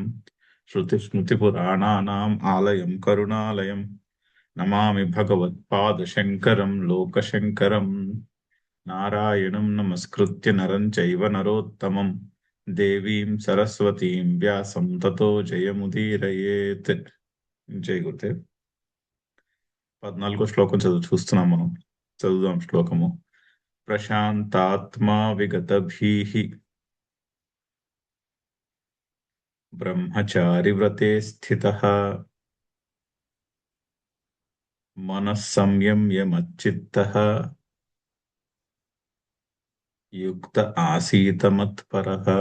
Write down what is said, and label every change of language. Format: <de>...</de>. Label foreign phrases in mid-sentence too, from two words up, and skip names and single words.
<sa>श्रुतिस्मृतिपुराणानाम् आलयं करुणालयम् नमामि भगवत्पादशङ्करं लोकशङ्करम्। नारायणं नमस्कृत्य नरं चैव नरोत्तमं देवीं सरस्वतीं व्यासं ततो जयमुदीरयेత్।</sa> <te>జై గురుదేవ్. 14వ శ్లోకం చూస్తున్నాం మనం. చదువుదాం శ్లోకము.</te> <sa>ప్రశాంతాత్మా విగతభీః బ్రహ్మచారి వ్రతే స్థితః మనః సంయమ్య మచ్చిత్తః యుక్త ఆసీత మత్పరః.</sa>